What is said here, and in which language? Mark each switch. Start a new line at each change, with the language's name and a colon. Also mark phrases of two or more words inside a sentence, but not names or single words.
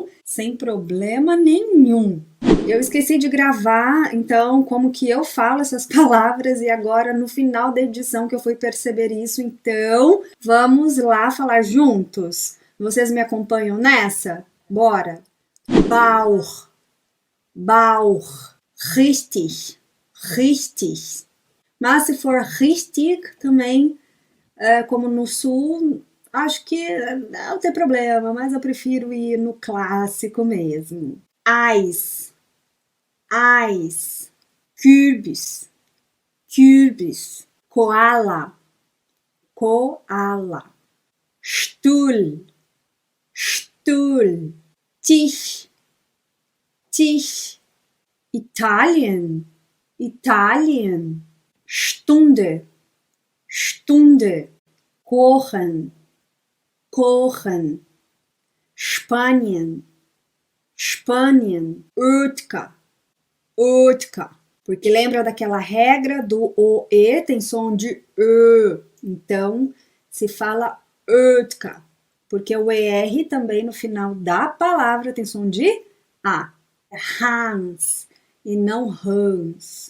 Portuguese: Sem problema nenhum. Eu esqueci de gravar, então, como que eu falo essas palavras e agora no final da edição que eu fui perceber isso, então, vamos lá falar juntos? Vocês me acompanham nessa? Bora!
German: Bauch, Bauch. Richtig, richtig.
Portuguese: Mas se for richtig, também, como no sul, acho que não tem problema, mas eu prefiro ir no clássico mesmo.
German: Eis, Eis, Kürbis, Kürbis, Koala, Koala, Stuhl, Stuhl, Tisch, Tisch. Italien, Italien, Stunde, Stunde, kochen, kochen, Spanien, Spanien, Oetka, Oetka.
Portuguese: Porque lembra daquela regra do OE, tem som de Ö, então se fala Oetka, porque o ER também no final da palavra tem som de A. Hans. E não Hans.